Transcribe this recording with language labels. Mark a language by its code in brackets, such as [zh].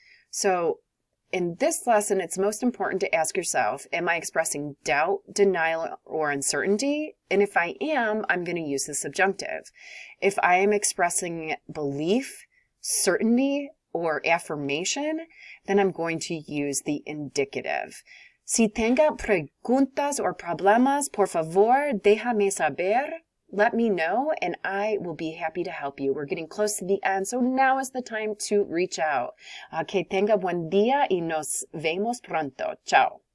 [en] So in this lesson, it's most important to ask yourself, am I expressing doubt, denial, or uncertainty? And if I am, I'm going to use the subjunctive. If I am expressing belief, certainty, or affirmation, then I'm going to use the indicative. [es] Si tenga preguntas or problemas, por favor, déjame saber. [en] Let me know, and I will be happy to help you. We're getting close to the end, so now is the time to reach out. [es] Que tenga buen día y nos vemos pronto. Chao.